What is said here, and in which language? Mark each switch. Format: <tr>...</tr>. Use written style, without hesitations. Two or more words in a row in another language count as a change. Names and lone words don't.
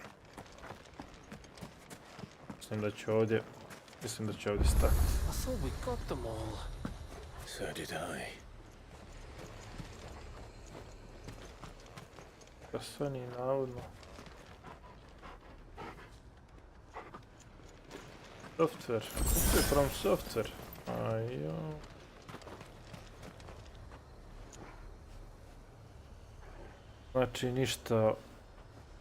<bs>Mislim da će ovdje stati.</bs> <en>I thought we got them all. So did I.</en> <bs>Da Sony navodno. Software. Kupuje from software. Ajo. Znači ništa</bs>